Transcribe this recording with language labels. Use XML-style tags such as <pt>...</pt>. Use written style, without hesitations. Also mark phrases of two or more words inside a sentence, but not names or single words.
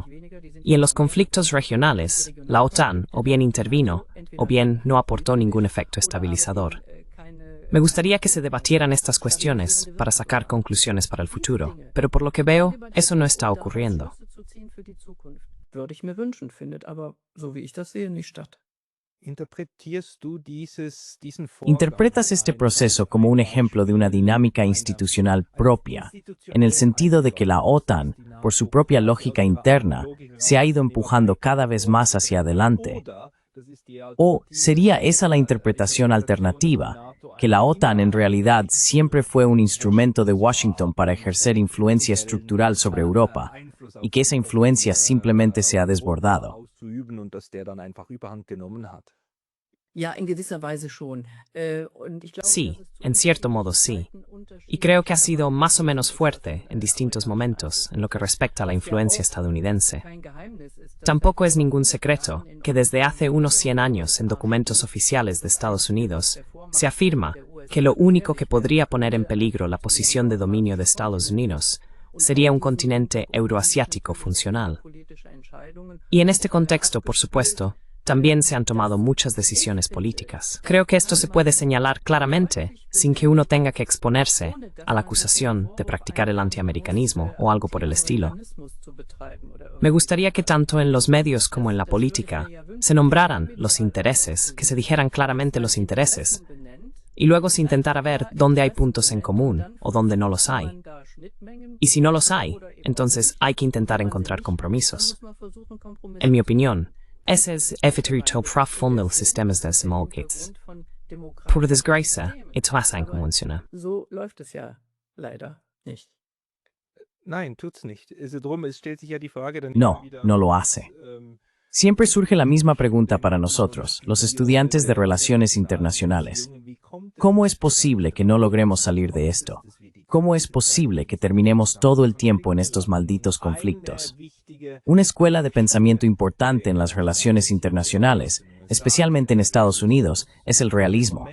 <es>Y en los conflictos regionales, la OTAN o bien intervino, o bien no aportó ningún efecto estabilizador. Me gustaría que se debatieran estas cuestiones para sacar conclusiones para el futuro, pero por lo que veo, eso no está ocurriendo.</es> <de>würde ich mir wünschen, findet aber, so wie ich das sehe, nicht statt. Interpretierst du diesen Vorgang</de> <es>Interpretas este proceso como un ejemplo de una dinámica institucional propia, en el sentido de que la OTAN, por su propia lógica interna, se ha ido empujando cada vez más hacia adelante? ¿O sería esa la interpretación alternativa, que la OTAN en realidad siempre fue un instrumento de Washington para ejercer influencia estructural sobre Europa, y que esa influencia simplemente se ha desbordado?</es> <de>auszuüben und dass der dann einfach Überhand genommen hat? Ja, in gewisser Weise schon. Und ich glaube,</de> <es>Sí,</es> <de>dass es zu</de> <es>en cierto modo sí.</es> <de>Zeiten Unterschiede</de> <es>Y creo que ha sido más o menos fuerte en distintos momentos en lo que respecta a la influencia estadounidense.</es> <de>kein Geheimnis ist, dass</de> <es>Tampoco es ningún secreto que desde hace unos 100 años en documentos oficiales de Estados Unidos se afirma que lo único que podría poner en peligro la posición de dominio de Estados Unidos sería un continente euroasiático funcional.</es> <de>politische Entscheidungen</de> <es>Y en este contexto, por supuesto, también se han tomado muchas decisiones políticas. Creo que esto se puede señalar claramente sin que uno tenga que exponerse a la acusación de practicar el antiamericanismo o algo por el estilo.</es> <de>zu betreiben oder</de> <es>Me gustaría que tanto en los medios como en la política se nombraran los intereses, que se dijeran claramente los intereses,</es> <de>benennt,</de> <es>y luego se intentara ver dónde hay puntos en común o dónde no los hay.</es> <de>man da Schnittmengen</de> <es>Y si no los hay, entonces hay que intentar encontrar compromisos.</es> <de>muss man versuchen, Kompromisse</de> <es>En mi opinión, ese es efectuar profundo los sistemas de simulcates.</es> <de>von Demokratie.</de> <es>Por desgracia, esto hace como funciona.</es> <de>So läuft es ja leider nicht. Nein, tut's nicht. Also drum, es stellt sich ja die Frage dann</de> <es>No,</es> <de>immer wieder,</de> <es>no lo hace. Siempre surge la misma pregunta para nosotros, los estudiantes de Relaciones Internacionales. ¿Cómo es posible que no logremos salir de esto? ¿Cómo es posible que terminemos todo el tiempo en estos malditos conflictos? Una escuela de pensamiento importante en las relaciones internacionales, especialmente en Estados Unidos, es el realismo.</es>